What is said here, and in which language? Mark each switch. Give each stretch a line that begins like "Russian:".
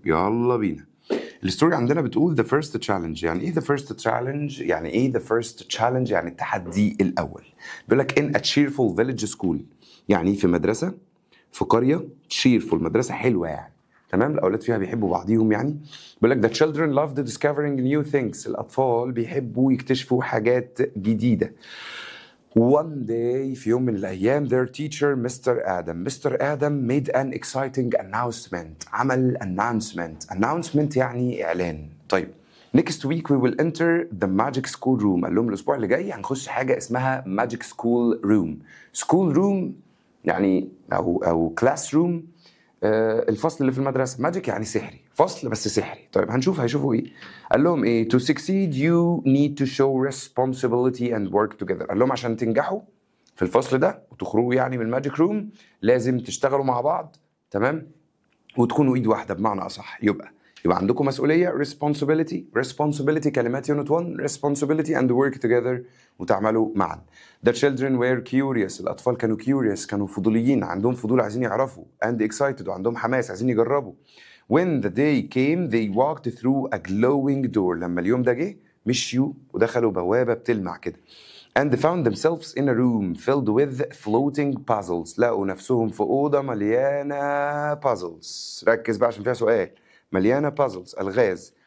Arabic: يلا بينا. الستوري عندنا بتقول
English: the first challenge.
Arabic: يعني ايه the first challenge؟ يعني ايه the first challenge؟ يعني التحدي الاول. بيقول لك
English: in a cheerful village school،
Arabic: يعني في مدرسه في قريه. cheerful مدرسه حلوه يعني. تمام. الاولاد فيها بيحبوا بعضيهم يعني.
English: بيقول لك the children loved discovering new things.
Arabic: الاطفال بيحبوا يكتشفوا حاجات جديده.
English: One day
Arabic: في يوم من الأيام
English: their teacher Mr. Adam made an exciting announcement.
Arabic: عمل announcement يعني إعلان.
English: طيب next week we will enter the magic school room.
Arabic: قال لهم الأسبوع اللي جاي هنخش حاجة اسمها magic school room.
English: school room يعني أو class room.
Arabic: الفصل اللي في المدرسه ماجيك يعني سحري، فصل بس سحري. طيب هنشوف هيشوفوا ايه. قال لهم ايه؟
English: to succeed you need to show responsibility and work together.
Arabic: قال لهم عشان تنجحوا في الفصل ده وتخرجوا يعني من الماجيك روم لازم تشتغلوا مع بعض. تمام. وتكونوا ايد واحده بمعنى اصح. يبقى عندكم مسؤوليه responsibility كلمات يونت 1
English: responsibility and work together
Arabic: وتعملوا معا.
English: The children were curious.
Arabic: الاطفال كانوا curious، كانوا فضوليين، عندهم فضول عايزين يعرفوا
English: and excited
Arabic: وعندهم حماس عايزين يجربوا.
English: When the day came they walked through a glowing door.
Arabic: لما اليوم ده جه مشيوا ودخلوا بوابه بتلمع كده.
English: and found themselves in a room filled with floating puzzles.
Arabic: لقوا نفسهم في أوضة مليانة puzzles. ركز بقى عشان فيها سؤال. مليانة puzzles ألغاز.